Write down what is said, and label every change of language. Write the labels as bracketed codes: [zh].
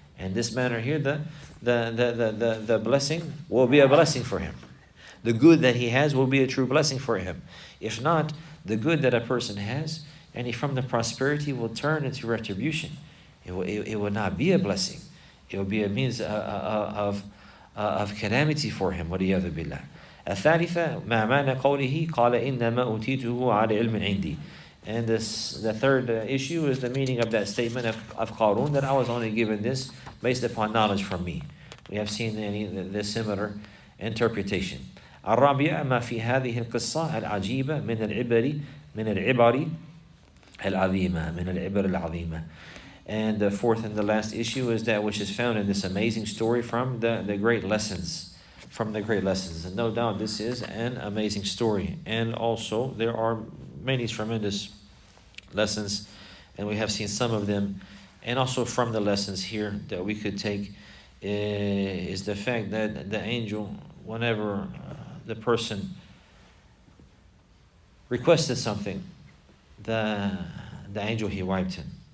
[en] And this manner here, the blessing will be a blessing for him. The good that he has will be a true blessing for him. If not, the good that a person has, and from the prosperity will turn into retribution. It will not be a blessing. It will be a means of calamity for him. [ar] وَلِيَاذُ بِاللَّهِ. الثالثة ما معنى قوله قال إنما أوتيته على علم عندي. [en] And the third issue is the meaning of that statement of Qarun, that I was only given this based upon knowledge from me. We have seen the similar interpretation. [ar] الرابعة ما في هذه القصة العجيبة من العبر العظيمة. [en] And the fourth and the last issue is that which is found in this amazing story from the great lessons. And no doubt this is an amazing story. And also there are many tremendous lessons and we have seen some of them. And also from the lessons here that we could take is the fact that the angel, whenever the person requested something, the angel, he wiped him.